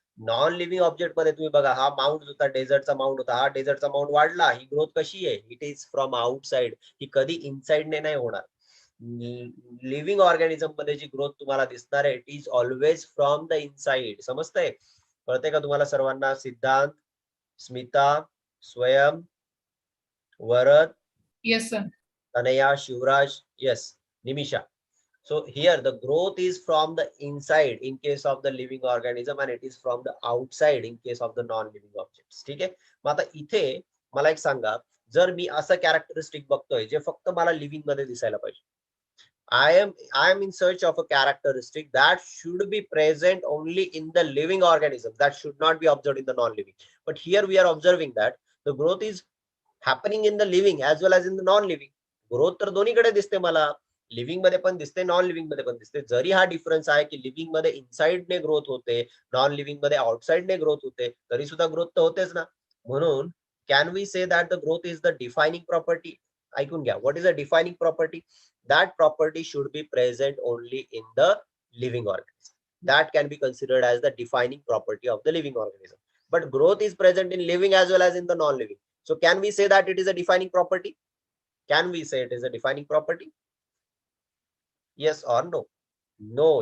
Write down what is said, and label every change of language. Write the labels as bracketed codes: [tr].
[mr] Non living object मध्ये तुम्ही बघा, हा माउंट होता, डेझर्टचा माउंट होता, हा डेझर्टचा माउंट वाढला, ही ग्रोथ कशी आहे? [en] It is from outside. [mr] ही कधी इनसाइडने नाही होणार. लिव्हिंग ऑर्गॅनिझम मध्ये जी ग्रोथ तुम्हाला दिसणार आहे [en] It is always from the inside. [mr] समजतंय? कळतंय का तुम्हाला सर्वांना? सिद्धांत, स्मिता, स्वयं, Varad, [en] Yes, sir. [mr] Tanaya, Shivraj, yes, Nimisha. [en] So here the growth is from the inside in case of the living organism and it is from the outside in case of the non-living objects. [mr] ठीक आहे. मग आता इथे मला एक सांगा, जर मी असं कॅरेक्टरिस्टिक बघतोय जे फक्त मला लिव्हिंग मध्ये दिसायला पाहिजे, [en] I am in search of a characteristic that should be present only in the living organism, that should not be observed in the non-living. But here we are observing that the growth is happening in the living as well as in the non-living. [mr] Growth तर दोन्हीकडे दिसते मला, living मध्ये पण दिसते, non living मध्ये पण दिसते. जरी हा डिफरन्स आहे की लिव्हिंग मध्ये इनसाइडने ग्रोथ होते, नॉन लिव्हिंग मध्ये आउटसाइडने ग्रोथ होते, तरी सुद्धा ग्रोथ तर होतेच ना. [en] म्हणून can we say that the growth is the defining property? [mr] ऐकून घ्या, [en] What is a defining property? That property should be present only in the living organism. That can be considered as the defining property of the living organism. But growth is present in living as well as in the non-living. So can we say that it is a defining property? Can we say it is a defining property? Yes or no? No.